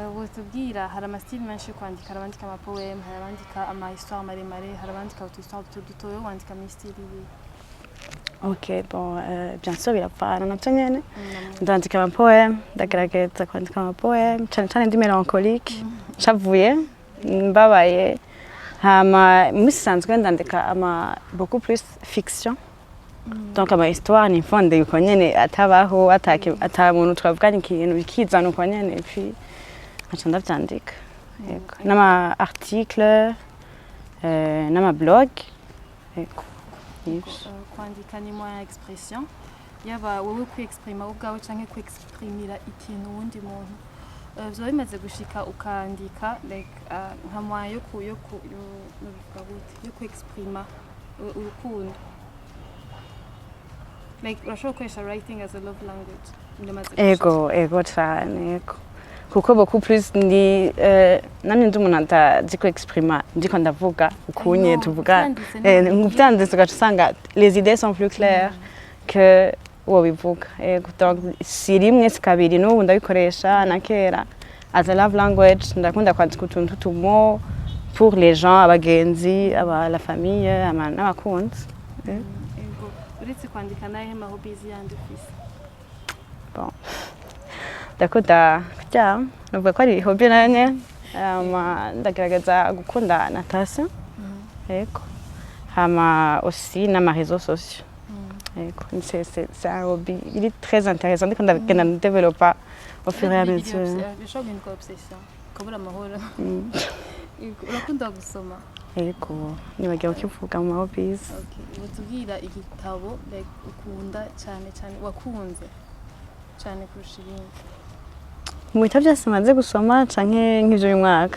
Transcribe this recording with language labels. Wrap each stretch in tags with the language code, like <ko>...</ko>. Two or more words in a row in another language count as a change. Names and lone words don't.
<rn>wotubwira hari amasitili menshi yo kwandika, hari abandika amapoeme, hari abandika ama-histoire maremare, hari abandika utu-histoire duto yo wandika muri stili yihe? Ok, bon,</rn> <fr>bien sûr</fr> <rn>birapfana navyo nyene ndandika amapoeme, ndagerageza kwandika amapoeme cane cane ndi melancholique nshavuye mbabaye, hama musanzwe ndandika</rn> <fr>beaucoup plus fiction.</fr> <rn>Donc ama histoire ni fonde yuko nyene atabaho ata muntu twavuganye ikintu bikizana uko nyene puis aca ndavyandika yego n'ama article n'ama blog yego kwandika ni</rn> <fr>moyen expression</fr> <rn>yaba wowe kwiexprima ubwawe canke kwiexprimira ikintu wundi muntu vyoba bimaze gushika ukandika like nka moyen yo kwiexprima urukundo.</rn> <en>Like</en> <rn>urashobora gukoresha</rn> <en>writing as a love language?</en> <rn>Ego cane yego kuko</rn> <fr>beaucoup plus</fr> <rn>ndi namye ndi umuntu atazi kwiexprima ndiko ndavuga ukunye tuvuga muvyanditse ugaca usanga</rn> <fr>les idées sont plus claires que</fr> <rn>wobivuga yego. Donc si rimwe si kabiri n'ubu ndabikoresha na kera</rn> <en>as a love language.</en> <rn>Ndakunda kwandika utuntu tumo</rn> <fr>pour les gens,</fr> <rn>abagenzi,</rn> <fr>la famille,</fr> <rn>n'abakunzi. Uretse kwandika nahe ma hobbies yandi ufise? Bon, ndakunda kuryama, nuvuga ko ari hobby nanye, ndagerageza gukunda natation, yego, hama aussi n'ama</rn> <fr>réseaux sociaux,</fr> <rn>yego,</rn> <fr>c'est un hobby, il est très intéressant,</fr> <rn>ndiko ndagenda</rn> <fr>développer au fur et à mesure.</fr> <rn>Bishobora guhinduka obsession, ukabura amahoro. Urakunda gusoma? Yego, nibagiwe ukivuga mu hobbies. Okay, utubwira igitabo like ukunda cyane wakunze cyane kurusha ibindi? Mu bitabo byose maze gusoma canke nk'ivyo uyu mwaka?</rn>